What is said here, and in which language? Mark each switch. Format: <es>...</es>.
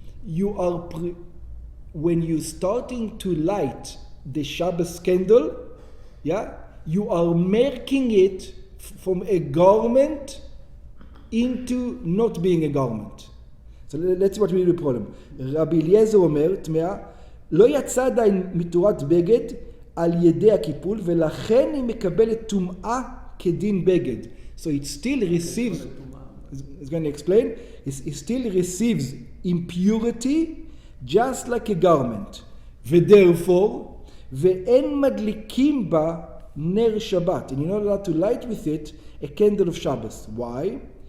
<en>You are, when you're starting to light the Shabbos candle, you are making it from a garment into not being a garment. So let's see what will be the problem.</en> <he>Rabbi Eliezer אומר, תמאה, לא יצא עדיין מתורת בגד על ידי הקיפול, ולכן היא מקבלת טומאה כדין בגד.</he> <en>So it still receives, it's going to explain, it still receives impurity just like a garment. ותherefore,</en> <he>ואין מדליקים בה ner Shabbat,</he> <en>and you're not allowed to light with it a candle of Shabbos. Why?</en>